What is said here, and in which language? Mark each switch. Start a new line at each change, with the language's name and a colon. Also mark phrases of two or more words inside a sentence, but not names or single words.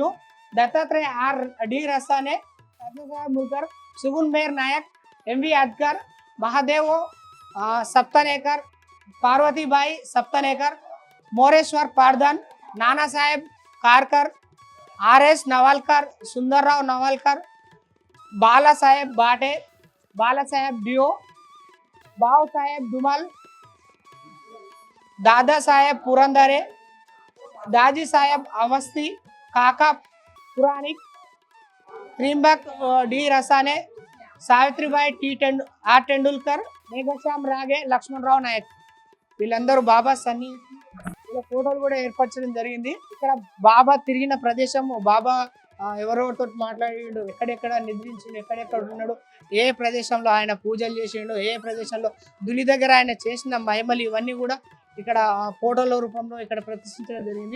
Telugu: దత్తాత్రేయ డి రసానే, ముల్కర్, సుగున్ మేర్ నాయక్, ఎంవి అద్కర్, మహాదేవో సప్తనేకర్, పార్వతీబాయి సప్తనేకర్, మోరేశ్వర్ పార్దాన్, నానా సాహెబ్ కార్కర్, ఆర్ఎస్ నవాల్కర్, సుందర్రావు నవాల్కర్, బాలాసాహెబ్ బాటే, బాలాసాహెబ్ డియో, బావ్ సాహెబ్ దుమల్, దాదా సాహెబ్ పురందరే, दाजी साहेब अवस्थी, काका पुराणिक, त्रिंबक डी रसाने, सावित्रीबाई आर टेंडुलकर, मेघश्याम रागे, లక్ష్మణరావు నాయక్ వీళ్ళందరూ బాబా వీళ్ళ ఫోటోలు కూడా ఏర్పరచడం జరిగింది. ఇక్కడ బాబా తిరిగిన ప్రదేశం, బాబా ఎవరెవరితో మాట్లాడిండు, ఎక్కడెక్కడ నిద్రించిండు, ఎక్కడెక్కడ ఉన్నాడు, ఏ ప్రదేశంలో ఆయన పూజలు చేసిండు, ఏ ప్రదేశంలో దుని దగ్గర ఆయన చేసిన మహిమలు ఇవన్నీ కూడా ఇక్కడ ఫోటోల రూపంలో ఇక్కడ ప్రదర్శించడం జరిగింది.